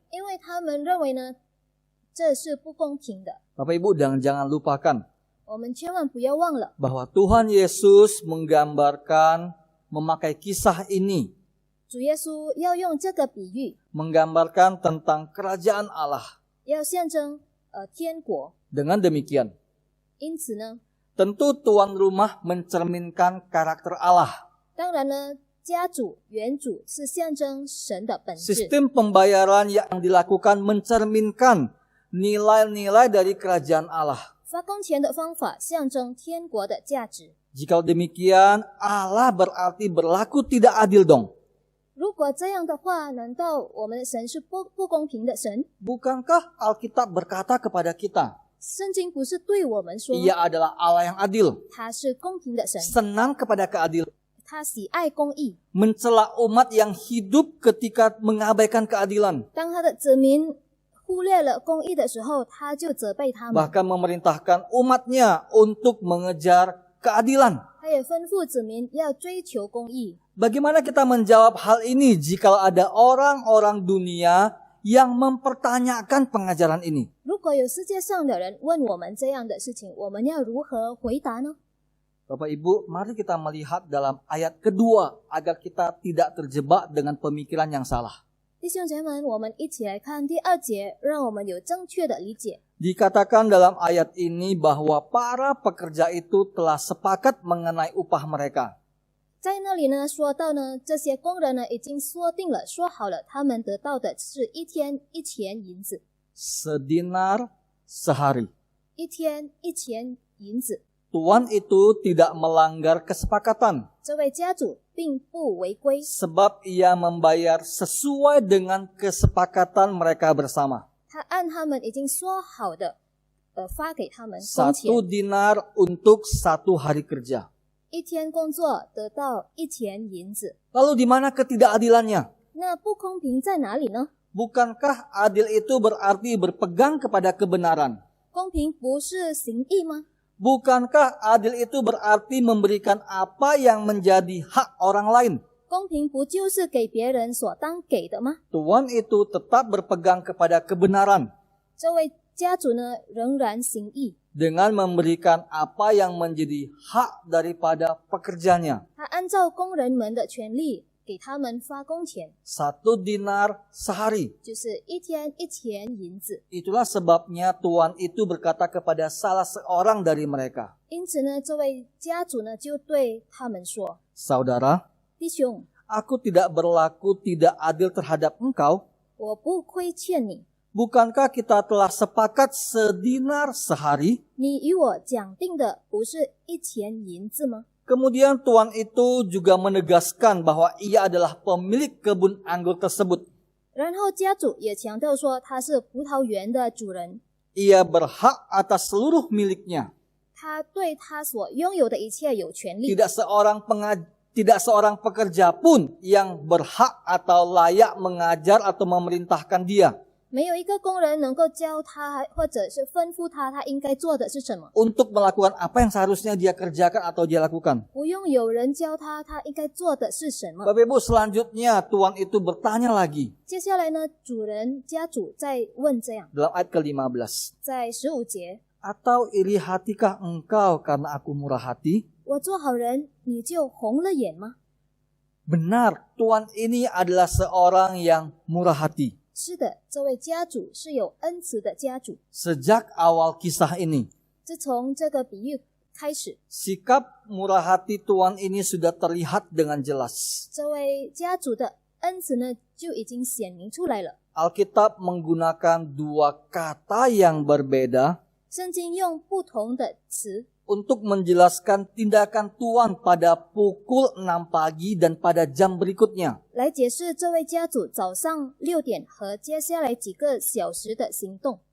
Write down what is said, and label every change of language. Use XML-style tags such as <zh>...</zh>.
<zh>因为他们认为呢，这是不公平的。</zh> <id>Bapak Ibu, dan jangan lupakan</id> <zh>我们千万不要忘了，</zh> <id>bahwa Tuhan Yesus menggambarkan, memakai kisah ini,</id> <zh>主耶稣要用这个比喻，</zh> <id>menggambarkan tentang kerajaan Allah.</id> <zh>要象征天国。</zh> <id>Dengan demikian,</id> <zh>因此呢，</zh> <id>tentu tuan rumah mencerminkan karakter Allah.</id> <zh>当然呢，家主、原主是象征神的本质。</zh> <id>Sistem pembayaran yang dilakukan mencerminkan nilai-nilai dari kerajaan Allah.</id> <zh>发工钱的方法象征天国的价值。</zh> <id>Jika demikian, Allah berarti berlaku tidak adil dong.</id> <zh>如果这样的话，难道我们的神是不公平的神？</zh> <id>Bukankah Alkitab berkata kepada kita,</id> <zh>圣经不是对我们说，</zh> <id>Ia adalah Allah yang adil,</id> <zh>他是公平的神，</zh> <id>senang kepada keadilan,</id> <zh>他喜爱公义。</zh> <id>mencela umat yang hidup ketika mengabaikan keadilan,</id> <zh>当他的子民忽略了公义的时候，他就责备他们，</zh> <id>bahkan memerintahkan umatnya untuk mengejar keadilan.</id> <zh>他也吩咐子民要追求公义。</zh> <id>Bagaimana kita menjawab hal ini jika ada orang-orang dunia yang mempertanyakan pengajaran ini?</id> <zh>如果有世界上的人问我们这样的事情，我们要如何回答呢？</zh> <id>Bapak Ibu, mari kita melihat dalam ayat kedua agar kita tidak terjebak dengan pemikiran yang salah.</id> <zh>弟兄姐妹们，我们一起来看第2节，让我们有正确的理解。</zh> <id>Dikatakan dalam ayat ini bahwa para pekerja itu telah sepakat mengenai upah mereka.</id> <zh>在那里呢，说到呢，这些工人呢已经说定了，说好了，他们得到的是一天1钱银子，</zh> <id>Sedinar sehari.</id> <zh>一天1钱银子。</zh> <id>Tuan itu tidak melanggar kesepakatan</id> <zh>这位家主并不违规，</zh> <id>sebab ia membayar sesuai dengan kesepakatan mereka bersama.</id> <zh>他按他们已经说好的，发给他们工钱。</zh> <id>1 dinar untuk 1 hari kerja.</id> <zh>一天工作得到1钱银子，</zh> <id>Lalu di mana ketidakadilannya?</id> <zh>那不公平在哪里呢？</zh> <id>Bukankah adil itu berarti berpegang kepada kebenaran?</id> <zh>公平不是行义吗？</zh> <id>Bukankah adil itu berarti memberikan apa yang menjadi hak orang lain?</id> <zh>公平不就是给别人所当给的吗？</zh> <id>Tuan itu tetap berpegang kepada kebenaran</id> <zh>这位家主呢，仍然行义，</zh> <id>dengan memberikan apa yang menjadi hak daripada pekerjanya.</id> <zh>他按照工人们的权利给他们发工钱，</zh> <id>1 dinar sehari.</id> <zh>就是一天1钱银子。</zh> <id>Itulah sebabnya Tuan itu berkata kepada salah seorang dari mereka,</id> <zh>因此呢，这位家主呢就对他们说</zh> <id>Saudara,</id> <zh>弟兄，</zh> <id>aku tidak berlaku tidak adil terhadap engkau.</id> <zh>我不亏欠你，</zh> <id>Bukankah kita telah sepakat sedinar sehari?</id> <zh>你与我讲定的不是1钱银子吗？</zh> <id>Kemudian tuan itu juga menegaskan bahwa ia adalah pemilik kebun anggur tersebut.</id> <zh>然后家主也强调说他是葡萄园的主人，</zh> <id>Ia berhak atas seluruh miliknya.</id> <zh>他对他所拥有的一切有权利。</zh> <id>Tidak seorang pekerja pun yang berhak atau layak mengajar atau memerintahkan dia</id> <zh>没有一个工人能够教他，或者是吩咐他，他应该做的是什么。</zh> <id>untuk melakukan apa yang seharusnya dia kerjakan atau dia lakukan.</id> <zh>不用有人教他，他应该做的是什么。</zh> <id>Bapak Ibu, selanjutnya tuan itu bertanya lagi</id> <zh>接下来呢，家主再问这样，</zh> <id>dalam ayat ke-15.</id> <zh>在15节，</zh> <id>Atau iri hatikah engkau karena aku murah hati?</id> <zh>我做好人，你就红了眼吗？</zh> <id>Benar, tuan ini adalah seorang yang murah hati.</id> <zh>是的，这位家主是有恩慈的家主。</zh> <id>Sejak awal kisah ini,</id> <zh>自从这个比喻开始，</zh> <id>sikap murah hati tuan ini sudah terlihat dengan jelas.</id> <zh>这位家主的恩慈呢就已经显明出来了。</zh> <id>Alkitab menggunakan 2 kata yang berbeda</id> <zh>圣经用不同的词</zh> <id>untuk menjelaskan tindakan tuan pada pukul 6 pagi dan pada jam berikutnya.</id> <zh>来解释这位家主早上6点和接下来几个小时的行动。</zh>